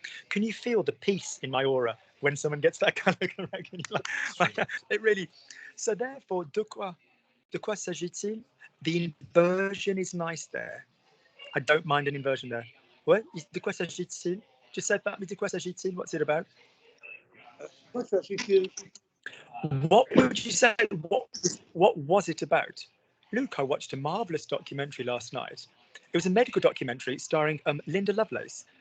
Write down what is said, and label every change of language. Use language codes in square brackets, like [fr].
[en] Can you feel the peace in my aura when someone gets that colour correct? It really. So therefore, [fr] de quoi s'agit-il? [en] The inversion is nice there. I don't mind an inversion there. What? [fr] De quoi s'agit-il? [en] Just say that. De quoi s'agit-il? What's it about? [fr] Quoi s'agit-il? [en] What would you say? What was it about? Luke, I watched a marvellous documentary last night. It was a medical documentary starring Linda Lovelace.